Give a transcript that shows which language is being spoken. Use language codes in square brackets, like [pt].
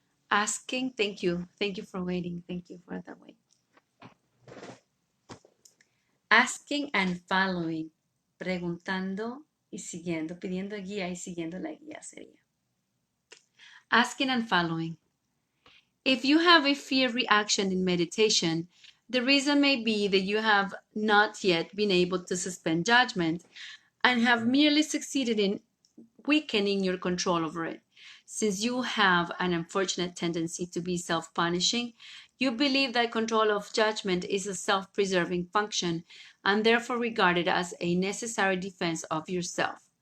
[en] Asking, thank you for waiting, thank you for the wait. Asking and following, [es] preguntando y siguiendo, pidiendo guía y siguiendo la guía sería. [en] Asking and following. If you have a fear reaction in meditation, the reason may be that you have not yet been able to suspend judgment and have merely succeeded in weakening your control over it. Since you have an unfortunate tendency to be self-punishing, you believe that control of judgment is a self-preserving function and therefore regarded as a necessary defense of yourself.